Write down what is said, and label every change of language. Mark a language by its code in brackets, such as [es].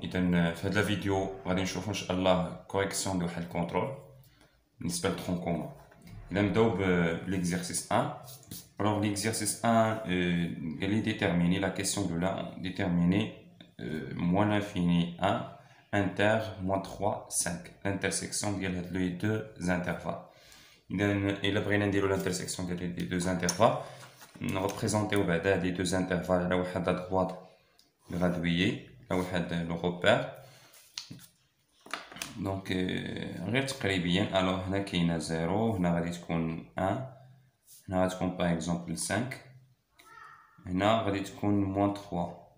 [ar] اذا في هذا الفيديو غادي نشوفوا ان شاء الله كوريكسيون ديال واحد الكونترول بالنسبه للترونكوما. اذا نبداو بليكزيرسيس 1. [fr] Alors l'exercice 1 elle est déterminée, la question de là déterminer moins l'infini 1 inter moins 3 5 l'intersection [ar] ديال هاد [fr] les deux intervalles. [ar] اذا الا بغينا نديرو l'intersection ديال [fr] les deux intervalles [ar] نريبريزونطيو بعدا les deux intervalles على واحد [fr] à droite gradué [ar] واحد لو روبير. دونك غير تقريبيا الوغ هنا كاينه 0 هنا غادي تكون 1 هنا غادي تكون باغ اكزومبل 5 هنا غادي تكون موان 3.